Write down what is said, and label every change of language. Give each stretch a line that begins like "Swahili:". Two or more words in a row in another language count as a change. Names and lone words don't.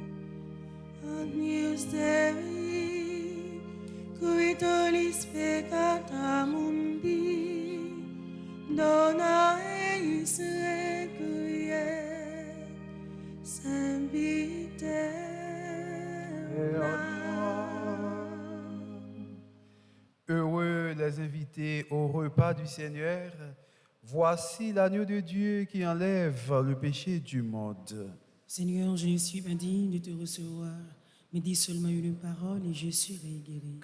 Latin: Agnus Dei, qui tollis peccata mundi, dona eis requiem. Sempiterna.
French: Heureux les invités au repas du Seigneur. Voici l'agneau de Dieu qui enlève le péché du monde. Seigneur, je ne suis pas digne de te recevoir, mais dis seulement une parole et je serai guéri.